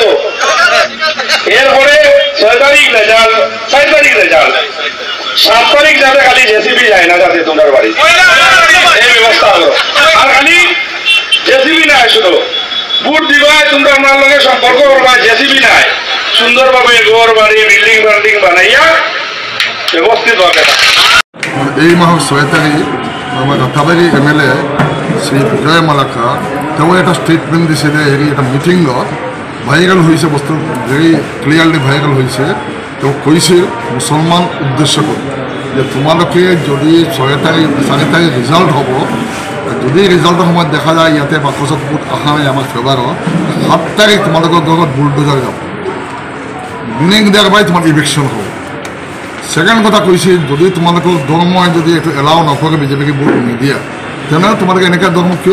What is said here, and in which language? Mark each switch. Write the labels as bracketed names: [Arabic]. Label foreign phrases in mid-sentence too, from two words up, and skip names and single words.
[Bangla] এরপরে 6 তারিখ রেজাল্ট, 4 তারিখ রেজাল্ট, 7 তারিখ যাতে খালি জেসিবি যায় না যাতে তোমার বাড়ি, এই ব্যবস্থা হলো। আর খালি জেসিবি নাই, শুধু ভোট দিবাই তোমরা আমার লগে সম্পর্ক করবা, জেসিবি নাই, সুন্দরভাবে ঘর বাড়ি বিল্ডিং বানাইয়া ব্যবস্থিত হবে। [Assamese] এই মাহৰ 6 তাৰিখ আমাৰ ৰাতাবাৰী MLA শ্ৰী বিজয় মালাকাৰ তেওঁ এটা ষ্টেটমেণ্ট দিছিলে, এটা মিটিঙত ভাইৰেল হৈছে, বস্তু [English] very clearly [Assamese] ভাইৰেল হৈছে। তেওঁ কৈছিল মুছলমান উদ্দেশ্য কৰি যে তোমালোকে যদি 6 তাৰিখ 4 তাৰিখ ৰিজাল্ট হ'ব, যদি ৰিজাল্টৰ সময়ত দেখা যায় ইয়াতে বাকচত ভোট অহা নাই আমাৰ ফেভাৰত 7 তাৰিখ তোমালোকৰ ঘৰত বুলডোজাৰ যাব [English] meaning thereby [Assamese] তোমাৰ ইলেকশ্যন হ'ব সেকেন্ড কথা কৈছে যদি তোমালোকৰ ধৰ্মই যদি এইটো এলাও নকৰে বিজেপিকে ভোট নিদিয়া তেনেহ'লে তোমালোকে এনেকুৱা ধৰ্ম কিয়